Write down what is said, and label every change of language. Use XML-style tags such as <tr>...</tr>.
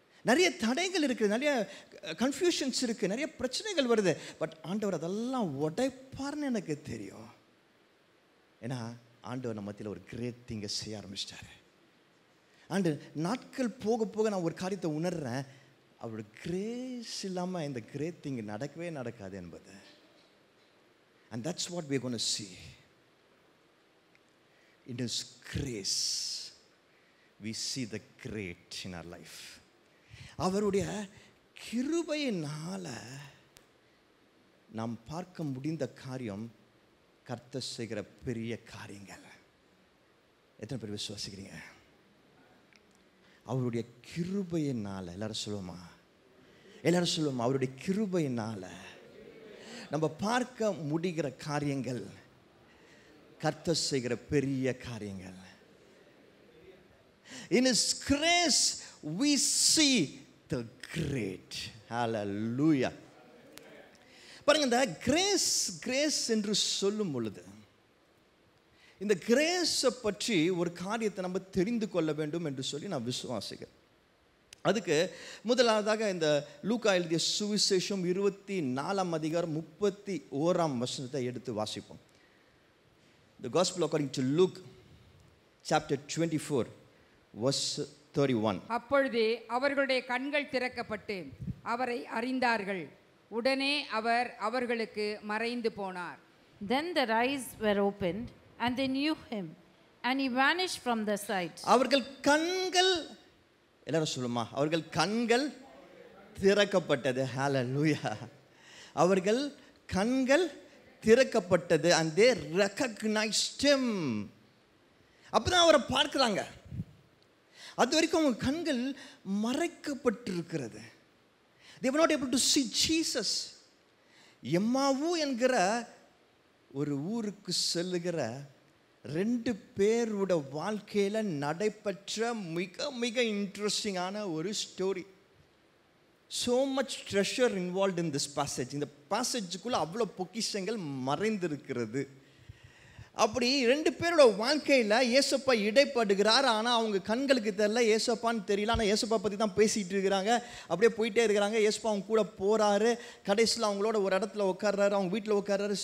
<ta>நிறைய தடைகள் இருக்குது, நிறைய கன்ஃபியூஷன்ஸ் இருக்குது, நிறைய பிரச்சனைகள் வருது, பட் ஆண்டவர் அதெல்லாம் உடைப்பார்னு எனக்கு தெரியும். ஏன்னா ஆண்டவர் நம்ம மத்தியில் ஒரு கிரேட் திங்கை செய்ய ஆரம்பிச்சிட்டாரு. அண்டு நாட்கள் போக போக நான் ஒரு காரியத்தை உணர்றேன், அவரோட கிரேஸ் இல்லாமல் இந்த கிரேட் திங் நடக்கவே நடக்காது என்பது. And that's what</ta> <en>we are going to see. In His grace we see the great in our life.</en> <ta>அவருடைய கிருபையினால நாம் பார்க்க முடிந்த காரியம் கர்த்தர் செய்கிற பெரிய காரியங்கள். எத்தனை பேர் விசுவாசிக்கிறீங்க? அவருடைய கிருபையினால, எல்லாரும் சொல்லுவோமா? எல்லாரும் சொல்லுவோமா? அவருடைய கிருபையினால நம்ம பார்க்க முடிகிற காரியங்கள் கர்த்தர் செய்கிற பெரிய காரியங்கள்.</ta> <en>In His grace we see the great. Hallelujah.</en> <ta>பாருங்க, இந்த கிரேஸ் என்று சொல்லும் பொழுது இந்த கிரேஸை பற்றி ஒரு காரியத்தை நம்ம தெரிந்து கொள்ள வேண்டும் என்று சொல்லி நான் விசுவாசிக்கிறேன். அதுக்கு முதலாவதாக இந்த லூக்கா எழுதிய சுவிசேஷம் 24 அதிகாரம் 31 எடுத்து வாசிப்போம்.</ta> <en>The Gospel according to Luke chapter 24 verse 31.</en> <ta>அப்பொழுது அவர்களுடைய கண்கள் திறக்கப்பட்டு அவரை அறிந்தார்கள். உடனே அவர் அவர்களுக்கு மறைந்து போனார்.</ta> <en>Then their eyes were opened and they knew him and he vanished from their sight.</en> <ta>அவர்கள் கண்கள், எல்லாரும் சொல்லுமா, அவர்கள் கண்கள் திறக்கப்பட்டது. ஹalleluya. அவர்கள் கண்கள் திறக்கப்பட்டது</ta> <en>and they recognized him.</en> <ta>அப்பதான் அவரை பார்க்கறாங்க. அது வரைக்கும் அவங்க கண்கள் மறைக்கப்பட்டிருக்கிறது.</ta> <en>They were not able to see Jesus.</en> <ta>எம்மாவு என்கிற ஒரு ஊருக்கு செல்லுகிற 2 பேரோட வாழ்க்கையில் நடைபெற்ற மிக மிக இன்ட்ரெஸ்டிங்கான ஒரு story.</ta> <en>so much treasure involved in this passage.</en> <ta>இந்த பாசேஜுக்குள்ள அவ்வளோ பொக்கிஷங்கள் மறைந்திருக்கிறது. அப்படி 2 பேரோட வாழ்க்கையில் ஏசப்பா இடைப்படுகிறார். ஆனால் அவங்க கண்களுக்கு தெரியல, ஏசப்பான்னு தெரியல. ஆனால் ஏசப்பா பற்றி தான் பேசிகிட்டு இருக்கிறாங்க. அப்படியே போயிட்டே இருக்கிறாங்க. ஏசப்பா அவங்க கூட போகிறாரு. கடைசியில் அவங்களோட ஒரு இடத்துல உட்கார்றாரு, அவங்க வீட்டில் உட்கார்றாரு.</ta>